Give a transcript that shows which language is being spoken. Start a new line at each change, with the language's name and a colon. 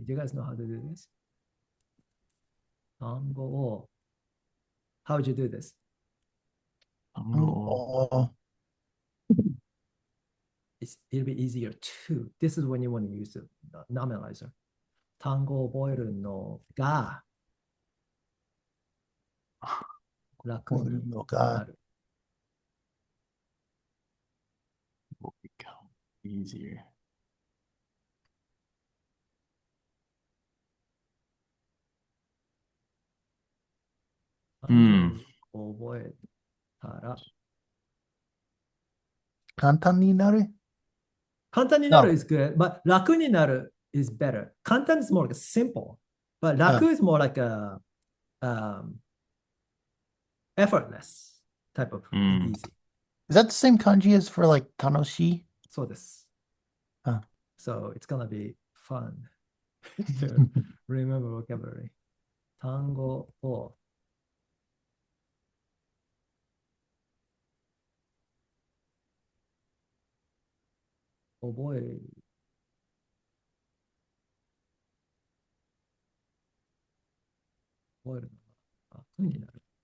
English: Do you guys know how to do this?
Japanese: 単語を
English: How would you do this?
Japanese: 単語を
English: Oh, It'll be easier to. This is when you want to use the nominalizer.
Japanese: 単語を覚えるのが楽になる。
English: become easier.
Japanese: 覚えたら、簡単になる。簡単になる
English: is good, but
Japanese: 楽になる
English: is better. 簡単 is more like a simple, but 楽 is more like a effortless type of easy. Is that the same kanji as for like tanoshi?
Japanese: そうです。 Ah.
English: So it's gonna be fun to remember vocabulary.
Japanese: 単語を覚えるのが楽になる。